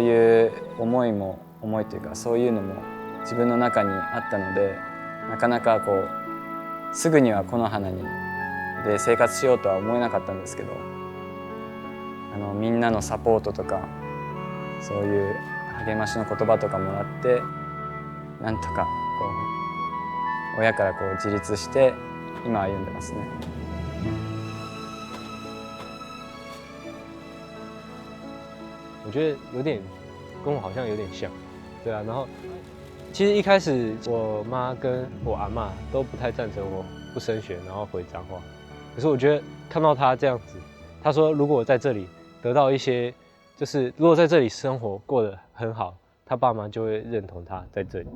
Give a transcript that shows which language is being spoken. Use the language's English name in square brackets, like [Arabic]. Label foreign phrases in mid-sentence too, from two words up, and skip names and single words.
[Japanese] いう思いというかそういうのも自分の中にあったので、なかなかこうすぐにはこの花で生活しようとは思えなかったんですけど、みんなのサポートとかそういう励ましの言葉とかもらってなんとかこう親からこう自立して今歩んでますね。 [Chinese] 我觉得有点跟我好像有点像，对啊。然后其实一开始我妈跟我阿嬷都不太赞成我不升学，然后回彰化。可是我觉得看到她这样子，她说如果我在这里得到一些，就是如果在这里生活过得很好，她爸妈就会认同她在这里。